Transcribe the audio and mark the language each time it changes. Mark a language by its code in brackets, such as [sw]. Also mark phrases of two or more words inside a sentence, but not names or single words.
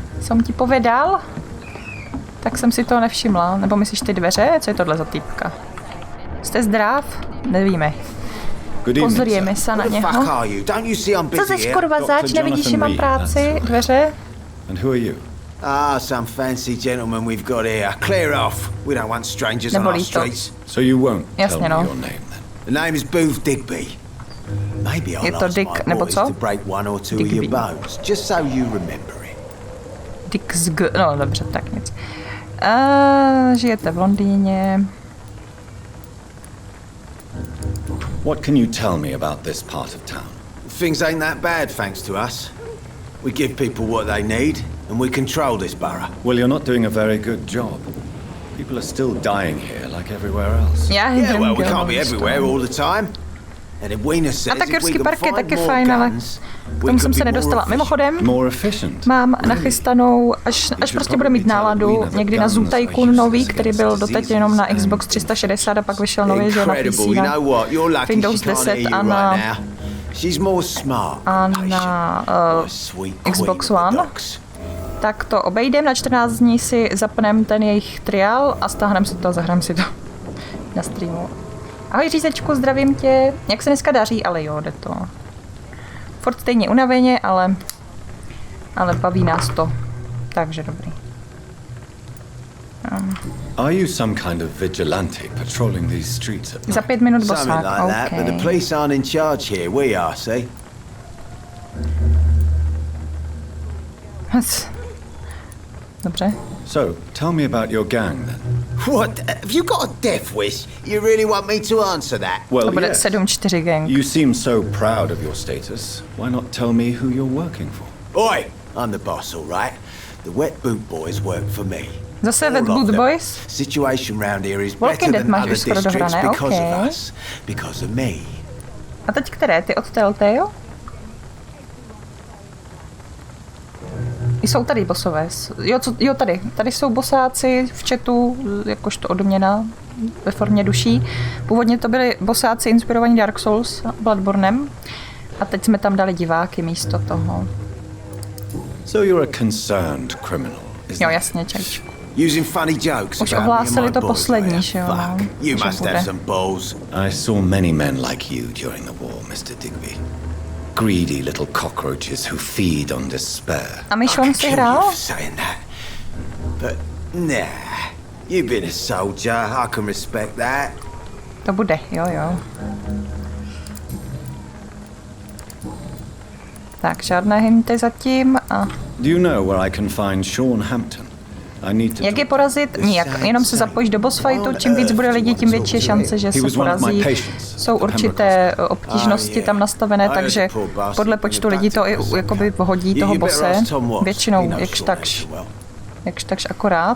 [cs] jsem ti povedal? Tak jsem si to nevšimla. Nebo myslíš ty dveře? Co je tohle za týpka? Jste zdrav? Nevíme. Pozorujeme se na něho. Co seš kurva zač? Nevidíš, že mám práci? Dveře? [en] Some fancy gentleman we've got here. Clear off. We don't want strangers on our streets. So you won't tell me your name then? The name is Booth Digby. Maybe I'll ask my boys to break one or two of your bones, just so you remember it. [cs] No dobře, tak nic. Žijete v Londýně. [en] What can you tell me about this part of town? Things ain't that bad, thanks to us. We give people what they need, and we control this borough. Well, you're not doing a very good job. People are still dying here, like everywhere else. Yeah, well, we can't be everywhere all the time. And if Wiener says if we can find more guns, [cs] k tomu jsem se nedostala. Mimochodem, mám nachystanou, až prostě bude mít náladu, někdy na Zoo Tycoon nový, který byl doteď jenom na Xbox 360 a pak vyšel nový, že na PC, na Windows 10 a na Xbox One. Tak to obejdem, na 14 dní si zapneme ten jejich trial a stáhneme si to a zahrám si to na streamu. Ahoj řízečku, zdravím tě. Jak se dneska daří, ale jo, jde to. Furt stejně unaveně, ale baví nás to. Takže dobrý. [en] Are you some kind of vigilante patrolling these streets at night? [cs] Za 5 minut bosák, okay. [en] But the police aren't in charge here, we are, see? [cs] Dobře. [en] So, tell me about your gang then. What? Have you got a death wish? You really want me to answer that? Well, yes. 7-4 gang. You seem so proud of your status. Why not tell me who you're working for? Oi! I'm the boss, all right? The Wet Boot Boys work for me. [cs] Zase Wet Boot Boys? [en] Situation round here is better than other districts because of us. Because of me. [cs] A teď které? Ty od Telltale? Jsou tady bosové. Jo, tady. Tady jsou bosáci v chatu, jakožto odměna ve formě duší. Původně to byli bosáci inspirovaní Dark Souls a Bloodbornem. A teď jsme tam dali diváky místo toho. [en] So you're a concerned criminal, [cs] jo, jasně, čajčku. [en] Using funny jokes. [cs] Už ohlásili to poslední, že jo? [en] You must have some balls. I saw many men like you during the war, Mr. Digby. Greedy little cockroaches who feed on despair. [cs] A Michon si hrál? [en] But nah, you've been a soldier. I can respect that. [cs] To bude, jo. Tak, žádné hinty zatím a... [en] Do you know where I can find Sean Hampton? [cs] Jak je porazit? Nijak. Jenom se zapojíš do [en] boss fightu, [cs] čím víc bude lidí, tím větší je šance, že se porazí. Jsou určité obtížnosti tam nastavené, takže podle počtu lidí to i jakoby hodí toho bose. Většinou jakž takž akorát.